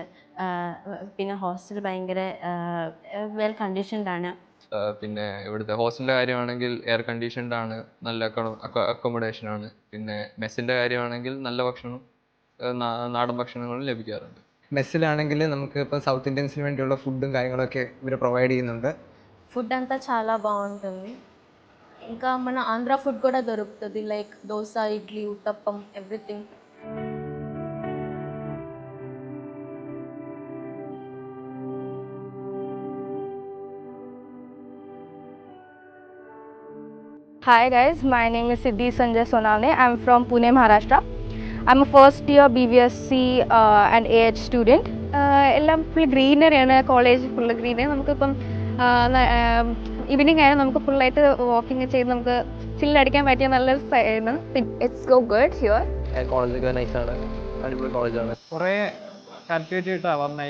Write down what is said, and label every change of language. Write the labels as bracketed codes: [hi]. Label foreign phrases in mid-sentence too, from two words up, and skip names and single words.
[ml] പിന്നെ ഹോസ്റ്റൽ ഭയങ്കര [en] well conditioned [ml] ആണ്. പിന്നെ ഇവിടുത്തെ ഹോസ്റ്റലിൻ്റെ കാര്യമാണെങ്കിൽ [en] air conditioned [ml] ആണ്, നല്ല അക്കോമഡേഷൻ ആണ്. പിന്നെ മെസ്സിൻ്റെ കാര്യമാണെങ്കിൽ നല്ല ഭക്ഷണം, നാടൻ ഭക്ഷണങ്ങളും ലഭിക്കാറുണ്ട്. മെസ്സിലാണെങ്കിൽ നമുക്ക് ഇപ്പോൾ സൗത്ത് ഇന്ത്യൻസിന് വേണ്ടിയുള്ള ఫుഡും കാര്യങ്ങളൊക്കെ ഇവർ ప్రొవైడ్ ചെയ്യുന്നുണ്ട്. [te] ఫుడ్ అంతా చాలా బాగుంటుంది. ఇంకా మన ఆంధ్ర ఫుడ్ కూడా దొరుకుతుంది, లైక్ దోశ, ఇడ్లీ, ఉత్తప్పం, ఎవ్రీథింగ్. [en] Hi guys, my name is Siddhi Sanjay Sonane. I'm from Pune, Maharashtra. I'm a first year BVSC and AH student. [ml] എല്ലാം ഫുൾ ഗ്രീനറിയാണ്, കോളേജ് [en] full greenery. [ml] നമുക്കിപ്പം ഈവനിങ് ആയാലും നമുക്ക് ഫുള്ളായിട്ട് വാക്കിംഗ് ചെയ്ത് നമുക്ക് ചില്ലടിക്കാൻ പറ്റിയ നല്ലൊരു സ്ഥലമാണ്. [en] It's go good here. [ml] കോളേജൊക്കെ നൈസാണ്, അടിപൊളി കോളേജാണ്. കുറേ കാൽക്കുലേറ്റ് ചെയ്തിട്ടാണ് വന്നത്.